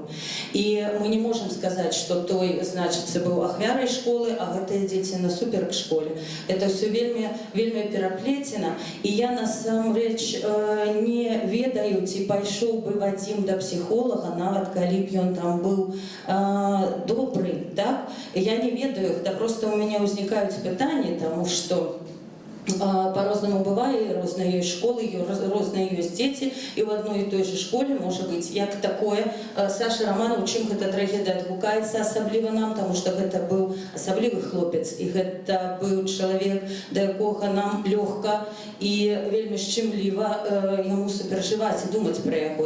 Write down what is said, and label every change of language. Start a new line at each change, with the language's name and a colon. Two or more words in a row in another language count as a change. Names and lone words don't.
Belarusian: І мы не можам сказаць, што той, значыцца, быў ахвярай школы, а гэтыя дзеці насуперак школе. Это ўсё вельмі пераплецена, і я насамрэч не ведаю, ці пайшоў бы Вадзім да псіхолага, нават калі б ён там быў добры. Так? Я не ведаю,
Russian: это просто у меня возникают пытания, потому что
Belarusian: по-рознаму бывае, розныя ёсць школы, розныя ёсць дзеці, і ў адной і той же школе можа быць як такое. Саша Романов, чым гэта трагедыя адгукаецца асабліва нам, таму што гэта быў асаблівы хлопец, і гэта быў чалавек, да якога нам лёгка і вельмі шчымліва яму суперажываць і думаць пра яго.